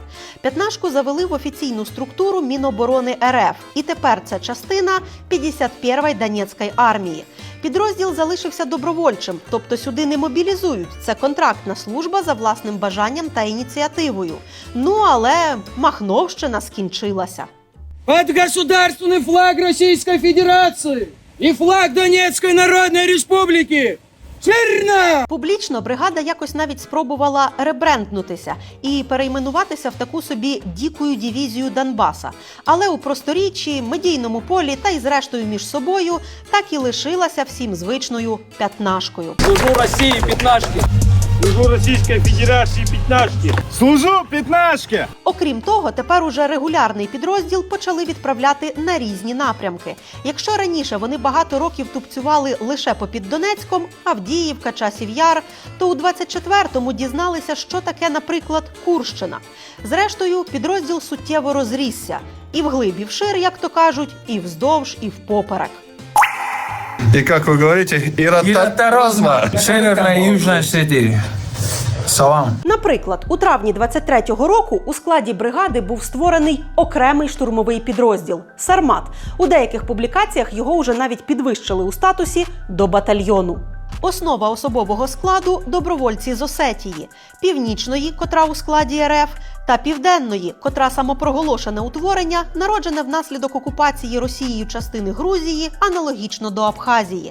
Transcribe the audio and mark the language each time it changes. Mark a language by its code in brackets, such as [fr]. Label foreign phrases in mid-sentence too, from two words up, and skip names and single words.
[uk] П'ятнашку завели в офіційну структуру Міноборони РФ. І тепер це частина 51-ї Донецької армії. Підрозділ залишився добровольчим, тобто сюди не мобілізують. Це контрактна служба за власним бажанням та ініціативою. Ну, але Махновщина скінчилася. [ru] Это государственный флаг Российской Федерации и флаг Донецкой Народной Республики. Черно! [uk] Публічно бригада якось навіть спробувала ребренднутися і перейменуватися в таку собі «дікую дивізію Донбаса». Але у просторіччі, медійному полі та й зрештою між собою так і лишилася всім звичною п'ятнашкою. [ru] Служу России, пятнашки. Служу Российской Федерации, пятнашки. Служу пятнашке! [uk] Окрім того, тепер уже регулярний підрозділ почали відправляти на різні напрямки. Якщо раніше вони багато років тупцювали лише попід Донецьком, Авдіївка, Часів Яр, то у 24-му дізналися, що таке, наприклад, Курщина. Зрештою, підрозділ суттєво розрісся. І вглиб, і вшир, як то кажуть, і вздовж, і впоперек. [ru] И как вы говорите, Розма, Северная и Южная Осетия. Салам. [uk] Наприклад, у травні 23-го року у складі бригади був створений окремий штурмовий підрозділ – «Сармат». У деяких публікаціях його вже навіть підвищили у статусі до батальйону. Основа особового складу – добровольці з Осетії, Північної, котра у складі РФ, та Південної, котра самопроголошене утворення, народжене внаслідок окупації Росією частини Грузії, аналогічно до Абхазії.